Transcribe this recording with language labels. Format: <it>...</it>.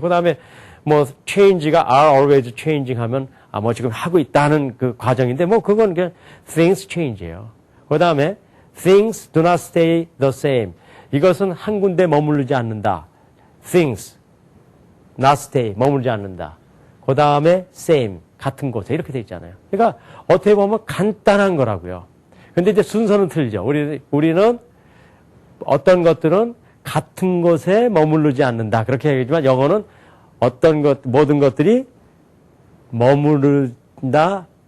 <ko>그 다음에 뭐 change가</ko> <en>are always changing</en> <ko>하면 뭐 지금 하고 있다는 그 과정인데 뭐 그건 그냥</ko> <en>things change</en> <ko>예요. 그 다음에</ko> <en>things do not stay the same.</en> <ko>이것은 한 군데 머무르지 않는다.</ko> <en>things, not stay,</en> <ko>머무르지 않는다. 그 다음에 same, 같은 곳에 이렇게 돼 있잖아요. 그러니까 어떻게 보면 간단한 거라고요. 근데 이제 순서는 틀리죠. 우리는 어떤 것들은 같은 곳에 머무르지 않는다. 그렇게 얘기하지만 영어는 모든 것들이 머무른다.</ko>